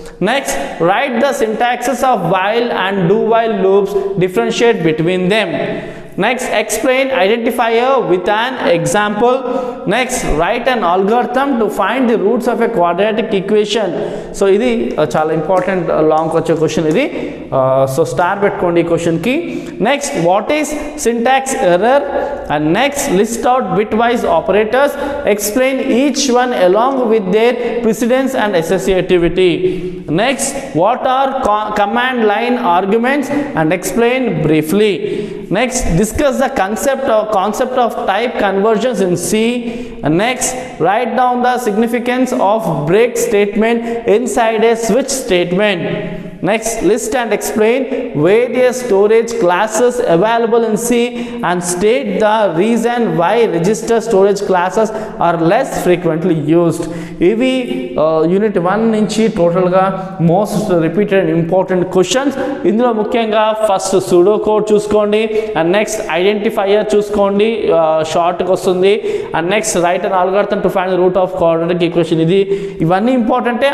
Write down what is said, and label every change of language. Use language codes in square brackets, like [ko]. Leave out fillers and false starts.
[en] Next, write the syntaxes of while and do while loops, differentiate between them. Next, explain identifier with an example. Next, write an algorithm to find the roots of a quadratic equation. [te] So ఇది చాలా important long వచ్చే question ఇది. So star పెట్టుకోండి ఈ క్వశ్చన్కి. [en] Next, what is syntax error? And next, list out bitwise operators, explain each one along with their precedence and associativity. Next, what are command line arguments and explain briefly. Next, discuss the concept of type conversions in C. Next, write down the significance of break statement inside a switch statement. Next, list and explain various storage classes available in C and state the reason why register storage classes are less frequently used. [te] ఇవి unit 1 నుంచి టోటల్గా most repeated and important questions. ఇందులో ముఖ్యంగా first pseudo code చూసుకోండి. And next, identifier చూసుకోండి, షార్ట్గా వస్తుంది. [en] And next, write and algorithm to find root of quadratic equation. [te] ఇవన్నీ ఇంపార్టెంటే.